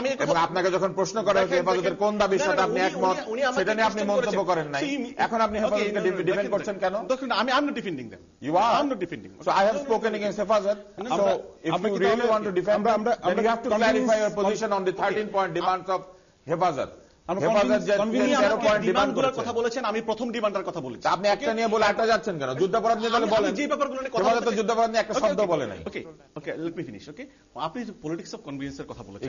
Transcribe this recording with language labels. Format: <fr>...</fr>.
<bn>এবং আপনাকে যখন প্রশ্ন করা হয়েছে হেফাজতের কোন দাবির সাথে আপনি একমত, সেটা নিয়ে আপনি মন্তব্য করেন নাই। এখন আপনি হেফাজতকে ডিফেন্ড করছেন কেন? আমি</bn> <en>am not defending them. You are. I'm not defending. So I have spoken against Hefazat. So if you really want to defend them, then you have to clarify your position on the 13-point demands of Hefazat.</en> <bn>হেফাজত যে 0 point demand করার কথা বলেছেন, আমি প্রথম ডিমান্ডের কথা বলেছি। আপনি একটা নিয়ে বলে আটটা যাচ্ছেন কেন? যুদ্ধাপরাধ নিয়ে তাহলে বলেন। যে ব্যাপারগুলো নিয়ে কথা হেফাজত যুদ্ধাপরাধ নিয়ে একটা শব্দ বলে নাই।</bn> <en>Okay, let me finish.</en> <bn>ওকে, আপনি যে পলিটিক্স অফ কনভিনিয়েন্সের কথা বলেছেন,</bn>